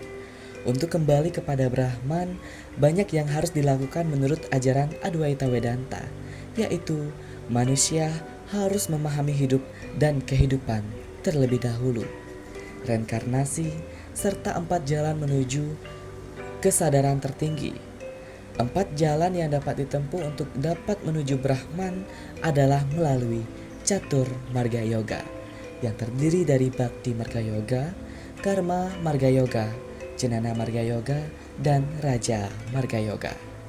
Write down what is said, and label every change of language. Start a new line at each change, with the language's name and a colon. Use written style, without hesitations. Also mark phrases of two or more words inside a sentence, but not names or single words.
Indonesian: Untuk kembali kepada Brahman, banyak yang harus dilakukan menurut ajaran Adwaita Vedanta, yaitu manusia harus memahami hidup dan kehidupan terlebih dahulu, reinkarnasi, serta 4 jalan menuju kesadaran tertinggi. 4 jalan yang dapat ditempuh untuk dapat menuju Brahman adalah melalui Catur Marga Yoga yang terdiri dari Bhakti Marga Yoga, Karma Marga Yoga, Jnana Marga Yoga, dan Raja Marga Yoga.